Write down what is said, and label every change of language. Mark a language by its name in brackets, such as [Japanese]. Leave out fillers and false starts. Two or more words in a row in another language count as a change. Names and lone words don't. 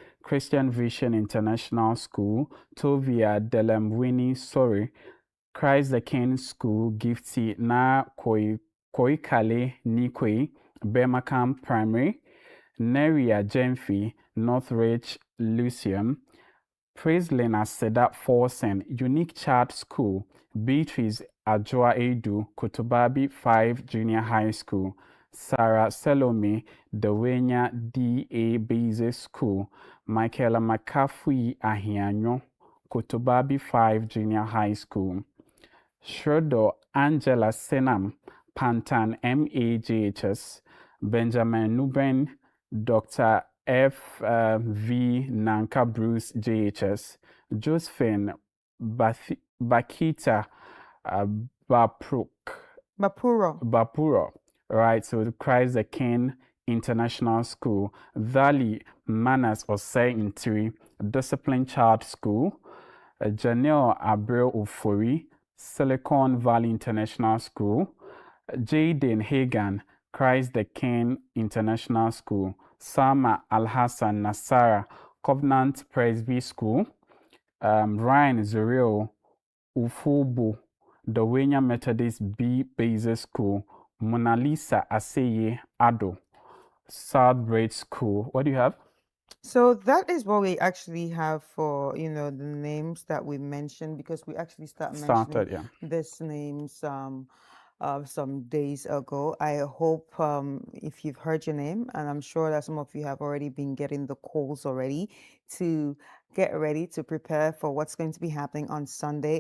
[English] Christian Vision International School, Tovia Delamwini Sori, Christ the King School, Gifty Na Koikale Nikwe, Birmingham Primary, Neria Gemfi, Northridge Lyceum, Praise Lena Seda Forsen, Unique Child School, Beatrice Ajoa Edu, Kotobabi 5 Junior High School, Sarah Salome, Dewenya D.A. Basic School, Michaela McCaffrey Ahianyo, Kotobabi 5 Junior High School, Shrodo Angela Senam, Pantan MAJHS, Benjamin Nuben, Dr. F.V. Nanka Bruce JHS, Josephine Bakita Bapuro, right? So Christ the King International School, Valley Manners Osei Intiri, Discipline Child School, Janelle Abreu Ufori, Silicon Valley International School, Jaden Hagan, Christ the King International School, Sama Al-Hassan Nasara, Covenant Presby School, Ryan Zuriel Ufubu, Dewenya Methodist B Basic School, Mona Lisa Aseye Ado, Southbridge School. What do you have? So that is what we actually have for, the names that we mentioned, because we actually mentioning these names some days ago. I hope if you've heard your name, and I'm sure that some of you have already been getting the calls already, to get ready to prepare for what's going to be happening on Sunday.